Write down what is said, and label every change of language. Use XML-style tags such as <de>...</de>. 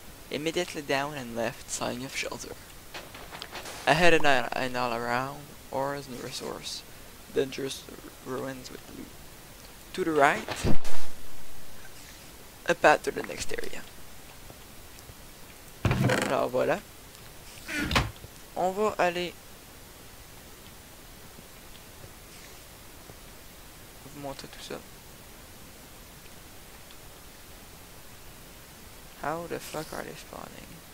<en>Immediately down and left, sign of shelter. Ahead and all around, ores and resource. Dangerous ruins with loot. To the right, a path to the next area.</en> <fr>Alors voilà. On va aller vous montrer tout ça.</fr> <en>How the fuck are they spawning?</en>